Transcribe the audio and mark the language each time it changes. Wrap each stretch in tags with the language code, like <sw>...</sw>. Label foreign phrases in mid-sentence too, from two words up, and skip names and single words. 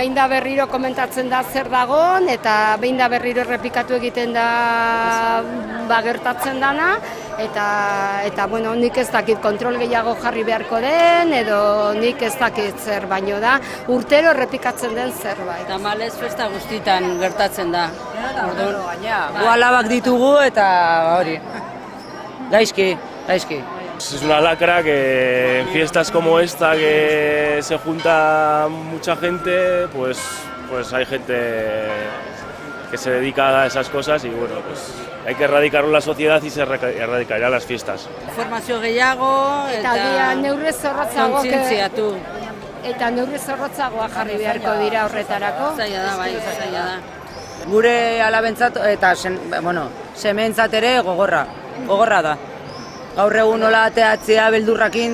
<eu>Behin da berriro komentatzen da zer dagon, eta behin da berriro errepikatu egiten da gertatzen dana, eta bueno, nik ez dakit kontrol gehiago jarri beharko den, edo nik ez dakit zer, baino da urtero errepikatzen den zerbait. Tamalez festa guztitan gertatzen da. Gu alabak ditugu eta hori, gaizki.</eu> <es>Es una lacra que en fiestas como esta que se junta mucha gente, pues hay gente que se dedica a esas cosas y bueno, pues hay que erradicarlo en la sociedad y se erradicarán las fiestas.</es> <eu>Informazio gehiago eta neurri zorrotzagoak kontzientziatu. Eta neurri zorrotzagoa jarri beharko dira horretarako. Zaila da, bai, zaila da. Gure alabentzat eta sementzat ere gogorra da. Gaur egun nola ateatzea beldurrakin.</eu>